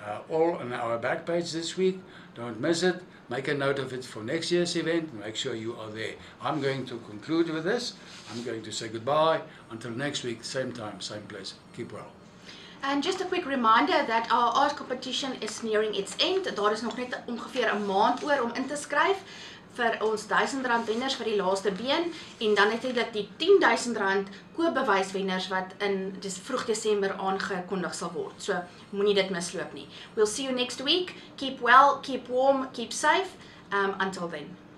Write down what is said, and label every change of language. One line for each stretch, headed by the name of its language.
English: All on our back page this week. Don't miss it. Make a note of it for next year's event. Make sure you are there. I'm going to conclude with this. I'm going to say goodbye. Until next week, same time, same place. Keep well. And just a quick reminder that our art competition is nearing its end.
Afrikaans: Daar is nog net ongeveer 'n maand oor om in te skryf vir ons R1000 wenners vir die laaste been en dan natuurlik die R10,000 koopbewys wenners wat in vroeg Desember aangekondig sal word. So moenie dit misloop nie.
English: We'll see you next week. Keep well, keep warm, keep safe. Until then.